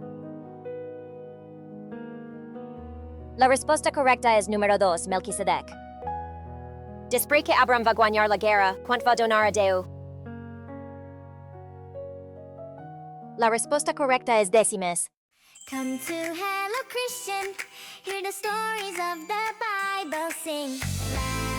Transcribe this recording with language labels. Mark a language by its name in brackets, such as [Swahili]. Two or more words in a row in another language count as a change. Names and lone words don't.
[Catalan] La resposta correcta és número 2, Melquisedec. Després que Abram va guanyar la guerra, quant va donar a Déu? La resposta correcta és dècimes. [English] Come to Hello Christian, hear the stories of the Bible, sing.